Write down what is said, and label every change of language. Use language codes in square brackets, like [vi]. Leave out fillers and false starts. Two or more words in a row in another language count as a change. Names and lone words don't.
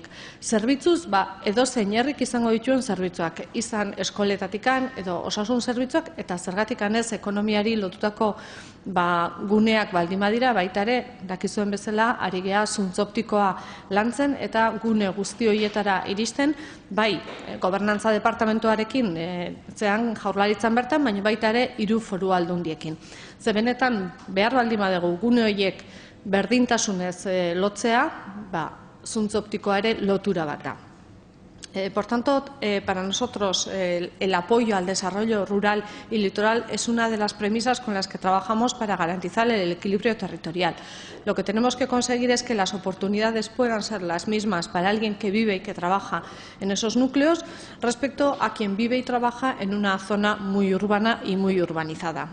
[eu] Zerbitzuz, edozein herrik izango dituen zerbitzuak, izan eskoletatikan edo osasun zerbitzuak eta zergatikan ez ekonomiari lotutako guneak baldin badira, baita ere, dakizuen bezala, ari gea zuntz optikoa lantzen eta gune guzti horietara iristen, bai gobernantza departamentoarekin zean jaurlaritzan bertan, baina baita ere 3 foru aldundiekin. Ze benetan behar baldin badegu gune horiek berdintasunez lotzea, zuntz optikoa ere lotura bat da. [es] Por tanto, para nosotros el apoyo al desarrollo rural y litoral es una de las premisas con las que trabajamos para garantizar el equilibrio territorial. Lo que tenemos que conseguir es que las oportunidades puedan ser las mismas para alguien que vive y que trabaja en esos núcleos respecto a quien vive y trabaja en una zona muy urbana y muy urbanizada.